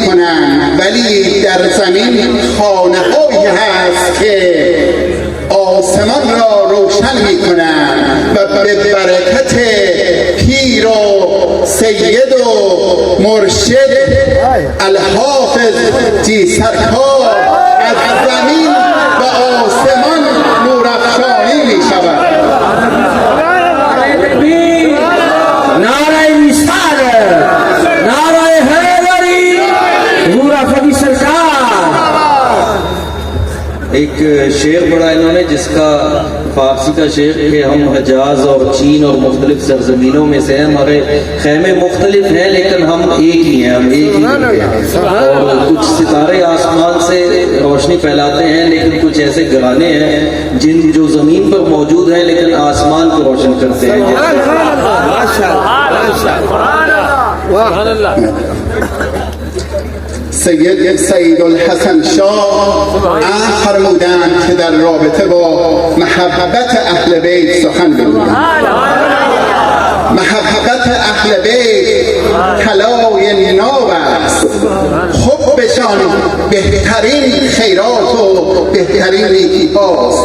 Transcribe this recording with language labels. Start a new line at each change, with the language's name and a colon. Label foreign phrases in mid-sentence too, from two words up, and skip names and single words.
Persian: کنند، ولی در زمین خانه هایی هست که آسمان را روشن می کنند و به برکت پیر و سید و مرشد الحافظ جی سرکار از زمین و آسمان نورافشانی می شود.
Hindi: एक शेर पढ़ा इन्होंने जिसका फारसी का शेर कि हम हजाज और चीन और मुख्तलिफ सरजमीनों में से हैं, हमारे खैमे मुख्तलिफ हैं लेकिन हम एक ही हैं, हम एक ही हैं। और कुछ सितारे आसमान से रोशनी फैलाते हैं लेकिन कुछ ऐसे घराने हैं जो ज़मीन पर मौजूद हैं लेकिन आसमान को रोशन करते हैं।
Persian: سید الحسن شاه فرمودند که در رابطه با محبت اهل بیت سخن بگویند. محبت اهل بیت طلای ناب است، حبشان بهترین خیرات و بهترین نیکی هاست.